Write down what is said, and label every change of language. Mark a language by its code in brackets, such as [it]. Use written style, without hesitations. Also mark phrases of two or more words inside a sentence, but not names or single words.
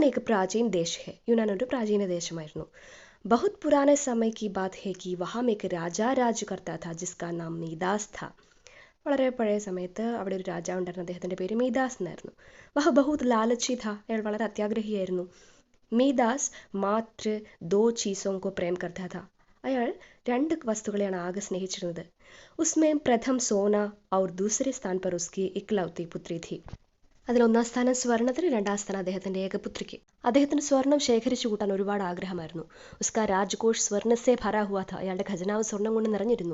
[hi] प्राचीन देश है. यूनान [ml] ഒരു പ്രാചീന ദേശമായിരുന്നു. [hi] बहुत पुराने समय की बात है कि वहाँ एक राजा राज करता था जिसका नाम मीदास था. [ml] വളരെ പഴയ സമയത്ത് അവിടെ ഒരു രാജാവ് ഉണ്ടായിരുന്നു. അദ്ദേഹത്തിൻ്റെ പേര് മീദാസ് എന്നായിരുന്നു. [hi] वह बहुत लालची था, [ml] അയാൾ വളരെ അത്യാഗ്രഹിയായിരുന്നു. [hi] മീദാസ് मात्र दो चीज़ों को प्रेम करता था. [ml] അയാൾ രണ്ട് വസ്തുക്കളെയാണ് ആകെ സ്നേഹിച്ചിരുന്നത്. [hi] उसमें प्रथम सोना और दूसरे स्थान पर उसकी इकलौती पुत्री थी. [ml] അതിൽ ഒന്നാം സ്ഥാനം സ്വർണ്ണത്തിന്, രണ്ടാം സ്ഥാനം അദ്ദേഹത്തിൻ്റെ ഏകപുത്രിക്ക്. അദ്ദേഹത്തിന് സ്വർണം ശേഖരിച്ചു കൂട്ടാൻ ഒരുപാട് ആഗ്രഹമായിരുന്നു. [hi] उसका राजकोष स्वर्ण से भरा हुआ था, [ml] അയാളുടെ ഖജനാവ് സ്വർണം കൊണ്ട് നിറഞ്ഞിരുന്നു.